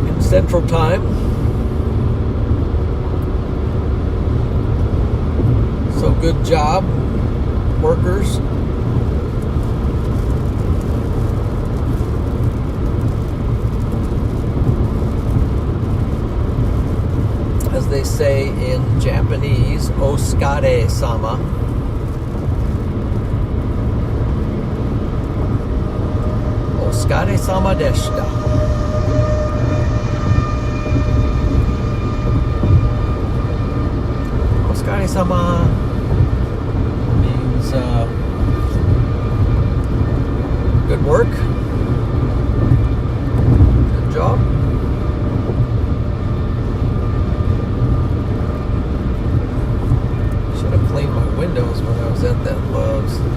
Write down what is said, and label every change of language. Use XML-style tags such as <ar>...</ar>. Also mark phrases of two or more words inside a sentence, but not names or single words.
<en>Central Time. So good job, workers. As they say in Japanese,</en> <ja>Oskare-sama. お疲れ様でした.</ja> <en>Oskare-sama means good work, good job. Should have cleaned my windows when I was at that Love's.</en>